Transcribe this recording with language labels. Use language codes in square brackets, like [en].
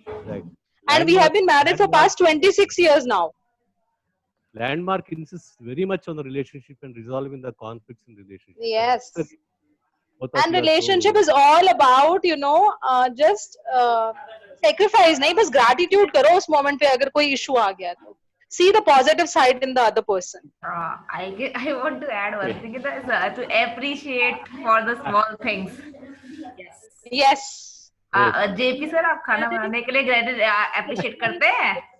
[en] Right. And we have been married for past 26 years now. Landmark insists very much on the relationship and resolving the conflicts in relationship. Yes. And relationship is all about, you know, just sacrifice. [hi] नहीं बस gratitude करो उस moment पे अगर कोई issue आ गया तो. [en] See the positive side in the other person. I want to add one thing is to appreciate for the small things. Yes. [hi] JP sir आप खाना बनाने के लिए अप्रिशिएट करते हैं